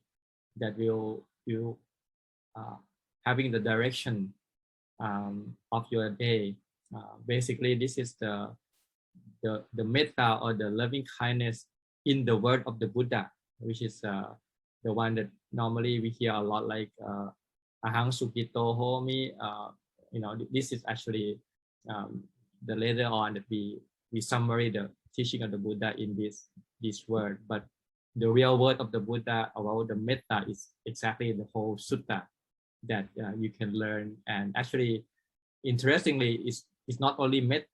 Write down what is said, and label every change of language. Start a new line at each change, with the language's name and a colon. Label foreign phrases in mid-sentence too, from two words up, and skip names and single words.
English: That will having the direction of your day. Basically, this is the metta or the loving kindness in the word of the Buddha, which is the one that normally we hear a lot, like
Pali: ahang sukito homi.
English: This is actually the later on that we summary the teaching of the Buddha in this word. But the real word of the Buddha about the metta is exactly the whole sutta that you can learn. And actually, interestingly, it's not only metta.